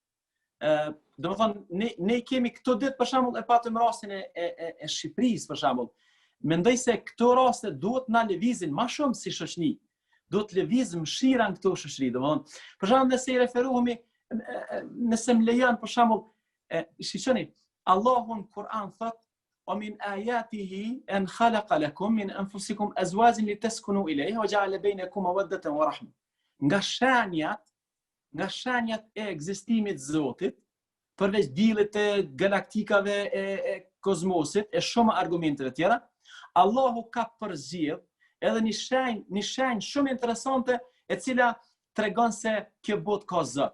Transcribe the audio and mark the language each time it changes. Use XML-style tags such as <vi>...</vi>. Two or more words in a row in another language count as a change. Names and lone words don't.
<sq>Domethënë ne kemi këto ditë për shembull e patëm rastin e Shqipërisë për shembull. Mendoj se këto raste duhet na lëvizin më shumë si shoqëni. Duhet lëviz mëshira në këto shoqëri, domethënë. Për shembull nëse i referohemi, nëse më lejon për shembull, shikoni, Allahu në Kur'an thot:</sq> <ar>"ومن آياته أن خلق لكم من أنفسكم أزواجا لتسكنوا إليها وجعل بينكم مودة ورحمة."</ar> <sq>Nga shenjat e ekzistimit të Zotit, përveç diellit e galaktikave e kozmosit e shumë argumenteve tjera, Allahu ka përzgjedh edhe një shenjë shumë interesante e cila tregon se kjo botë ka Zot.</sq>